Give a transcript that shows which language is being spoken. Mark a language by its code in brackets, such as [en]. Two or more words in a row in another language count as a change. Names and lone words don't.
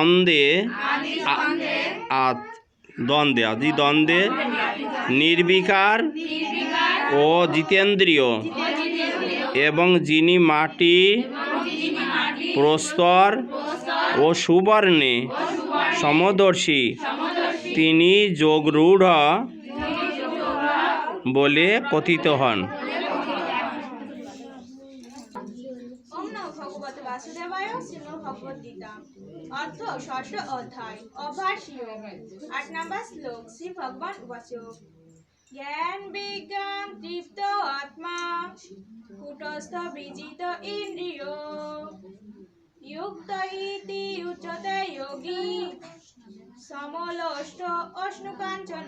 [bn] দ্বন্দ্বে নির্বিকার ও জিতেন্দ্রিয়, এবং যিনি মাটি প্রস্তর ও সুবর্ণে সমদর্শী, তিনি যোগরূঢ় বলে কথিত হন। [hi] अर्थ षष्ठ अध्याय अभ्यासयोग। [sa] 8 [hi] नंबर श्लोक [sa] श्री भगवान उवाच ज्ञान विज्ञान तृप्त आत्मा, कूटस्थ विजित इंद्रिय, युक्त इति उच्यते योगी, समलोष्ट अश्नुकांचन।